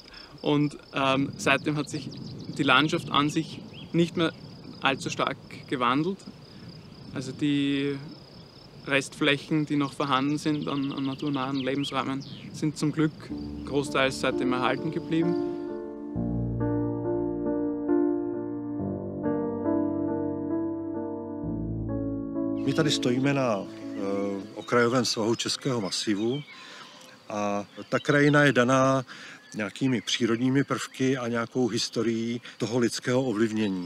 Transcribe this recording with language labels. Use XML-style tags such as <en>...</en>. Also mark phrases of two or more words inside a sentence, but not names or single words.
<de>Und seitdem hat sich die Landschaft an sich nicht mehr allzu stark gewandelt. Also die Restflächen, die noch vorhanden sind an naturnahen Lebensräumen, sind zum Glück großteils seitdem erhalten geblieben.</de> <cs>My tady stojíme na okrajovém svahu Českého masivu a ta krajina je daná nějakými přírodními prvky a nějakou historií toho lidského ovlivnění.</cs>